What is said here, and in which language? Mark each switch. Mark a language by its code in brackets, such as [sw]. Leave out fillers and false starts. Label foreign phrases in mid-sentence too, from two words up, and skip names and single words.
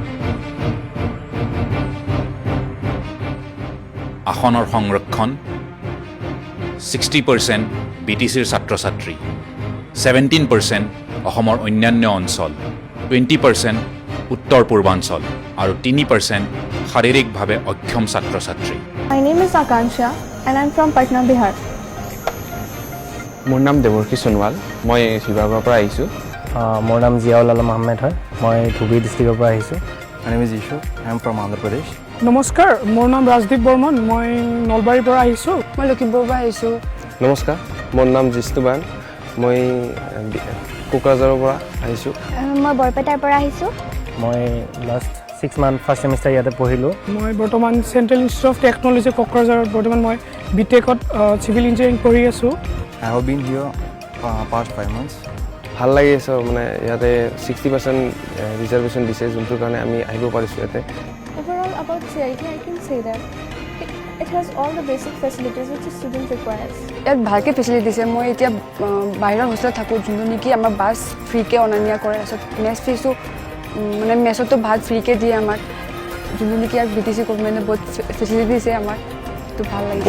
[as] আসনৰ সংৰক্ষণ 60% BTCৰ ছাত্ৰ ছাত্ৰী, 17% অসমৰ অন্যান্য অঞ্চল, 20% উত্তৰ পূৰ্বাঞ্চল আৰু 3% শাৰীৰিকভাৱে অক্ষম ছাত্ৰ ছাত্ৰী। [en] My name is Akansha and I'm from Patna, Bihar. [as] মোৰ নাম দেৱৰ্ষী সোণোৱাল, মই শিৱসাগৰৰ পৰা আহিছোঁ। মোৰ নাম জিয়াউল আলম আহমেদ হয়, মই ধুবুৰী ডিষ্ট্ৰিক্টৰ পৰা আহিছোঁ। [en] My name is Ishu, I am from Andhra Pradesh. [as] নমস্কাৰ, মোৰ নাম ৰাজদীপ বৰ্মন, মই নলবাৰীৰ পৰা আহিছোঁ। মই লখিমপুৰৰ পৰা আহিছোঁ। নমস্কাৰ, মোৰ নাম জিষ্ণু বান, মই কোকৰাঝাৰৰ পৰা আহিছোঁ। মই বৰপেটাৰ পৰা আহিছোঁ। মই [en] last 6 month first semester [as] ইয়াতে পঢ়িলোঁ। মই বৰ্তমান চেণ্ট্ৰেল ইনষ্টিটিউট অফ টেকন'লজি কোকৰাঝাৰত বৰ্তমান মই BTech-ত [en] civil engineering [as] পঢ়ি আছোঁ। [en] I have been here past 5 months. [as] ভাল লাগি আছে, মানে ইয়াতে 60% ৰিজাৰ্ভেশ্যন দিছে, যোনটোৰ কাৰণে আমি আহিব পাৰিছোঁ ইয়াতে। [en] Overall about CIT, I can say that it has all the basic facilities which a student requires. [as] ইয়াত ভালকৈ ফেচিলিটি দিছে। মই এতিয়া বাহিৰৰ হোষ্টেলত থাকোঁ, যোনটো নেকি আমাৰ বাছ ফ্ৰীকৈ অনা নিয়া কৰে। তাৰপিছত [en] mess fees [as] মানে মেছতো ভাত ফ্ৰীকৈ দিয়ে আমাক, যোনটো নেকি ইয়াত BTC গভৰ্ণমেণ্টে বহুত ফেচিলিটি দিছে আমাক, সেইটো ভাল লাগে।